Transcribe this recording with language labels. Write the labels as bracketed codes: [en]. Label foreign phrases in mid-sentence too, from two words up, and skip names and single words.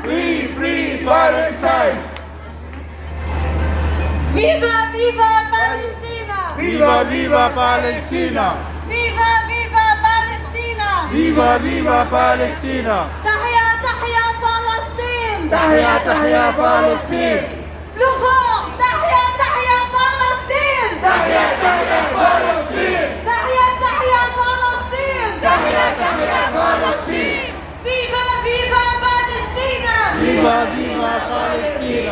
[en] Free Palestine! [es] Viva Palestina! Viva Palestina! Viva Palestina! Viva Palestina! [ar] Tahia Palestine! Tahia Palestine! [fr] Plus fort! [ar] Tahia Palestine! Tahia Palestine! Tahia Palestine! [es] Viva Palestina! Viva Palestina!